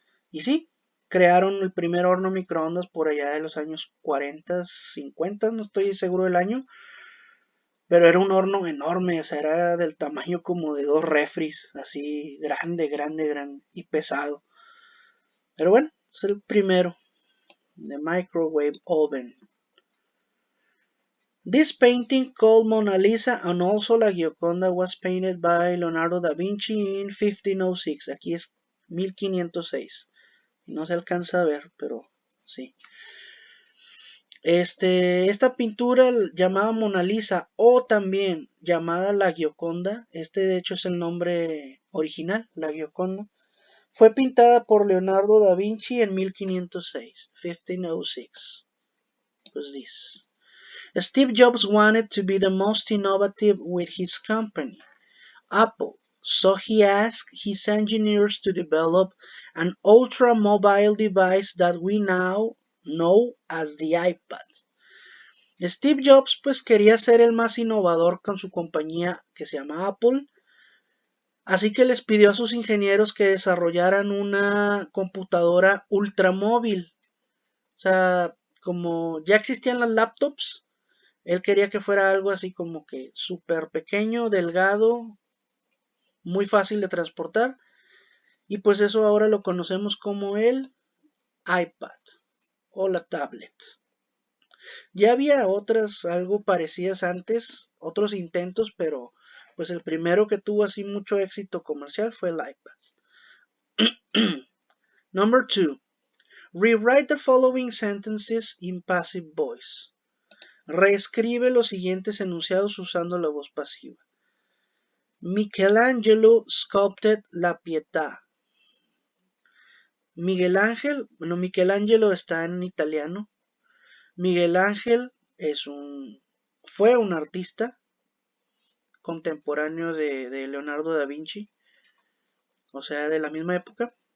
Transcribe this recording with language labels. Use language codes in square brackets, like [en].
[es] Y sí, crearon el primer horno microondas por allá de los años 40, 50, no estoy seguro del año, pero era un horno enorme, o sea, era del tamaño como de 2 refris, así grande, grande, grande y pesado. Pero bueno, es el primero, de Microwave Oven. [en] This painting called Mona Lisa and also La Gioconda was painted by Leonardo da Vinci in 1506. [es] Aquí es 1506. No se alcanza a ver, pero sí. Esta pintura llamada Mona Lisa o también llamada La Gioconda, de hecho es el nombre original, La Gioconda, fue pintada por Leonardo da Vinci en 1506, 1506. [en] Pues this. Steve Jobs wanted to be the most innovative with his company, Apple, so he asked his engineers to develop an ultra-mobile device that we now know as the iPad. [es] Steve Jobs pues quería ser el más innovador con su compañía que se llama Apple, así que les pidió a sus ingenieros que desarrollaran una computadora ultramóvil. O sea, como ya existían las laptops, él quería que fuera algo así como que súper pequeño, delgado, muy fácil de transportar. Y pues eso ahora lo conocemos como el iPad o la tablet. Ya había otras algo parecidas antes, otros intentos, pero pues el primero que tuvo así mucho éxito comercial fue el iPad. [en] Number 2. Rewrite the following sentences in passive voice. [es] Reescribe los siguientes enunciados usando la voz pasiva. [en] Michelangelo sculpted la Pietà. [es] Michelangelo está en italiano. Miguel Ángel fue un artista contemporáneo de Leonardo da Vinci, o sea, de la misma época.